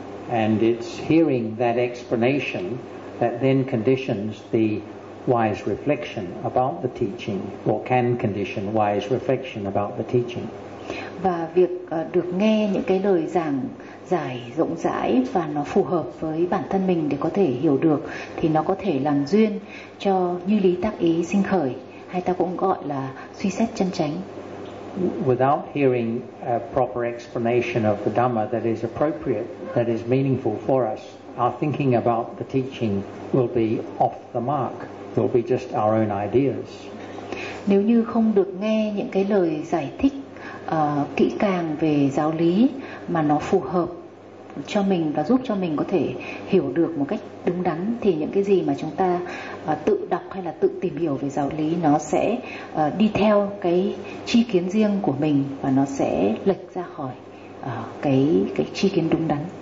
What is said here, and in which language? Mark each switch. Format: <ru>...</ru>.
<en>And it's hearing that explanation that then conditions the wise reflection about the teaching, or can condition wise reflection about the teaching.</en> <vi>Và việc được nghe những cái lời giảng giải rộng rãi và nó phù hợp với bản thân mình để có thể hiểu được, thì nó có thể làm duyên cho như lý tác ý sinh khởi, hay ta cũng gọi là suy xét chân chánh.</vi> <en>Without hearing a proper explanation of the Dhamma that is appropriate, that is meaningful for us, our thinking about the teaching will be off the mark. It will be just our own ideas.</en> <vi>Nếu như không được nghe những cái lời giải thích kỹ càng về giáo lý mà nó phù hợp cho mình và giúp cho mình có thể hiểu được một cách đúng đắn, thì những cái gì mà chúng ta tự đọc hay là tự tìm hiểu về giáo lý, nó sẽ đi theo cái chi kiến riêng của mình và nó sẽ lệch ra khỏi cái chi kiến đúng đắn.</vi>